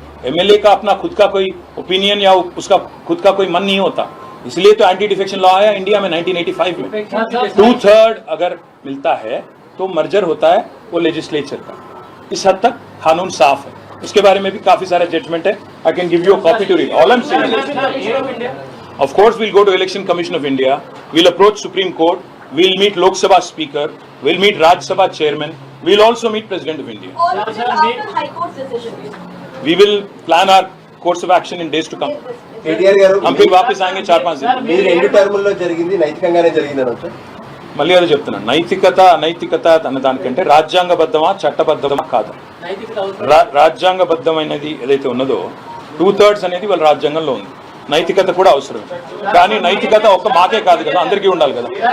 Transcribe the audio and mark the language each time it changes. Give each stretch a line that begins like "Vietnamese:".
Hindi: MLA का अपना खुद का कोई ओपिनियन या उसका खुद का कोई मन नहीं होता, इसलिए तो एंटी डिफेक्शन लॉ आया इंडिया में 1985 में। 2/3 अगर मिलता है तो मर्जर होता है वो लेजिस्लेचर का। इस हद तक कानून साफ है, उसके बारे में भी काफी सारे जजमेंट है।
English: I can give you a copy to read. All I am saying, of course we'll go to Election Commission of India, we'll approach Supreme Court, we'll meet Lok Sabha Speaker, we'll meet Raj Sabha Chairman, we'll also meet President of India. All of it after High Court's decision. We will plan our course of action in days to come.
Telugu: KTR గారు
Hindi: हम फिर वापस आएंगे 4-5 दिन।
Telugu: మీ రెండు టర్ముల్లో జరిగింది నైతికంగానే జరిగిందని sir. మళ్ళీ అదే చెప్తున్నాను, నైతికత అనైతికత అన్న దానికంటే రాజ్యాంగబద్ధమా చట్టబద్ధమా కాదు. రాజ్యాంగబద్ధమైనది ఏదైతే ఉన్నదో 2/3 అనేది వాళ్ళ రాజ్యాంగంలో ఉంది. నైతికత కూడా అవసరం, కానీ నైతికత ఒక్క మాకే కాదు కదా, అందరికీ ఉండాలి కదా.